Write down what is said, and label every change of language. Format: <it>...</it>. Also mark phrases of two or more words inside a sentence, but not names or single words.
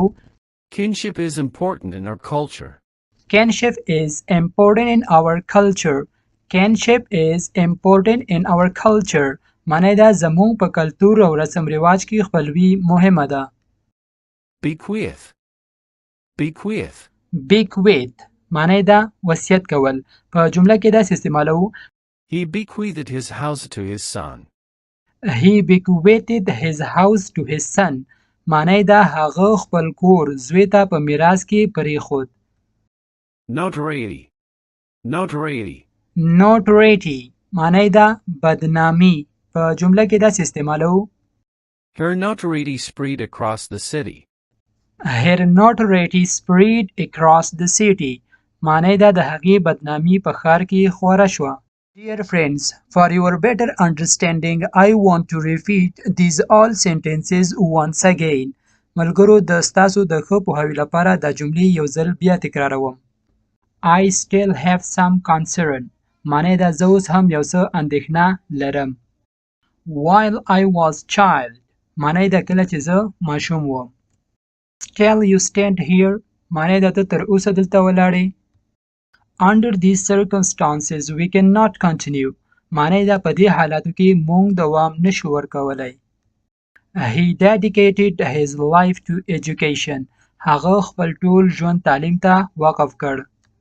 <en>Kinship is important in our culture. kinship is important in our culture</en> <ps>معنی دا زموږ په کلتور او رسم رواج کې خپلوي مهمه ده. bequeath معنی دا وصیت کول په جمله کې داسې استعمالوو</ps> <en>He bequeathed his house to his son.</en> <ps>معنی دا هغه خپل کور زوی ته په میراث کې پرېښود. notoriety معنی دا بدنامي په جمله کې داسې استعمالوو</ps> <en>Her notoriety spread across the city.</en> <ps>معنی دا د هغې بدنامي په ښار کې خوره شوه.</ps> <en>Dear friends, for your better understanding, I want to repeat these all sentences once again.</en> <ps>ملګرو د ستاسو د ښه پوهاوي لپاره دا جملې یو ځل بیا تکراروم.</ps> <en>I still have some concern.</en> <ps>معنی دا زه اوس هم یو څه اندېښنه لرم.</ps> <en>While I was child.</en> <ps>معنی دا کله چې زه ماشوم وم.</ps> <en>Still you stand here.</en> <ps>معنی دا ته تر اوسه دلته ولاړې.</ps> <en>Under these circumstances we cannot continue</en> <ps>معنی دا په دې حالاتو کې مونږ دوام نشو ورکولای.</ps> <en>He dedicated his life to education</en> <ps>هغه خپل ټول ژوند تعلیم ته وقف کړ.</ps>